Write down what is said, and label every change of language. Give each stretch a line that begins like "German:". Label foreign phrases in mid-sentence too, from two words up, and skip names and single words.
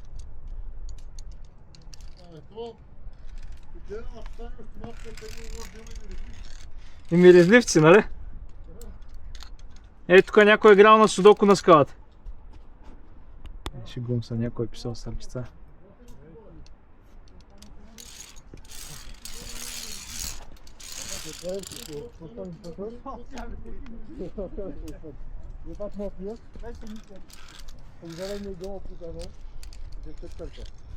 Bulgarian: Ими разливци, нали? Ей, тук някой е играл на судоко на скалата. Шегувам се, някой е писал сърчица.
French: Je vais pas te mentir. Comme j'avais mes gants en plus avant, j'ai peut-être pas le temps.